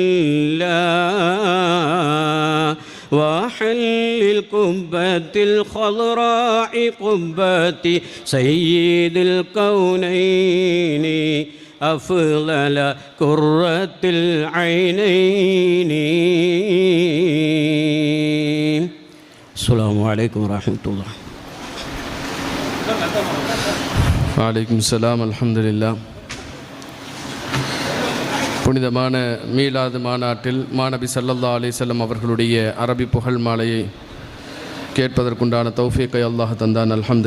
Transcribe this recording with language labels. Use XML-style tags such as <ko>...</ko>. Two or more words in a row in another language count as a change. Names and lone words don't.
<ar>الله وحل القبة الخضراء قبة سيد الكونين أفضل قرة العينين. السلام عليكم ورحمة الله. وعليكم السلام الحمد لله.</ar> <ta>புனிதமான மீலாது மாநாட்டில் மாநபி</ta> <ar>صلى الله عليه وسلم</ar> <ta>அவர்களுடைய அரபி புகழ் மாலையை கேட்பதற்குண்டான தௌஃபீக்கை அல்லாஹ் தந்தான்.</ta>